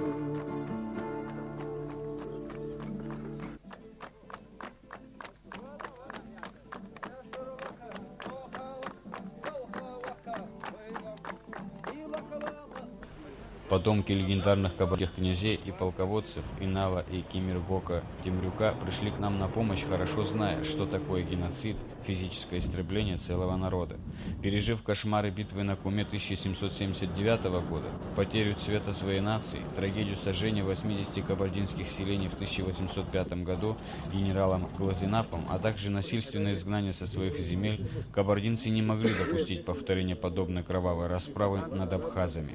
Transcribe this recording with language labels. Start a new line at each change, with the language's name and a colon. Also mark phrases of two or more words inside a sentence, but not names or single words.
Russian: Потомки легендарных кабардинских князей и полководцев Инала и Кемергока Темрюка пришли к нам на помощь, хорошо зная, что такое геноцид, физическое истребление целого народа. Пережив кошмары битвы на Куме 1779 года, потерю цвета своей нации, трагедию сожжения 80 кабардинских селений в 1805 году генералом Глазенапом, а также насильственное изгнание со своих земель, кабардинцы не могли допустить повторения подобной кровавой расправы над абхазами.